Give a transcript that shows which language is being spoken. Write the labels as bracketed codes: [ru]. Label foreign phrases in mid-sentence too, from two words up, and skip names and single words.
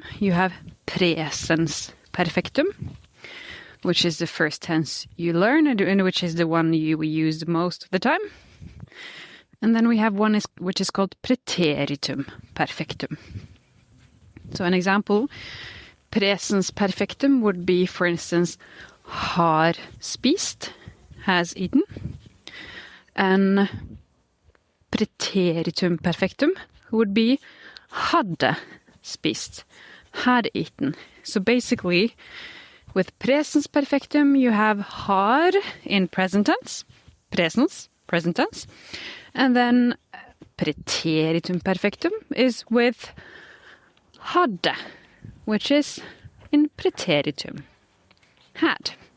[en] You have [no] presens perfektum, [en] which is the first tense you learn and which is the one you use most of the time. And then we have one which is called [no] Preteritum perfektum. [en] So an example, [no] presens perfektum [en] would be, for instance, [no] har spist, [en] has eaten. And [no] Preteritum perfektum [en] would be [no] hadde spist, [en] had eaten. So basically, with [no] presens perfektum, [en] you have har in present tense, presens, present tense, and then [no] preteritum perfektum [en] is with hadde, which is in preteritum, had.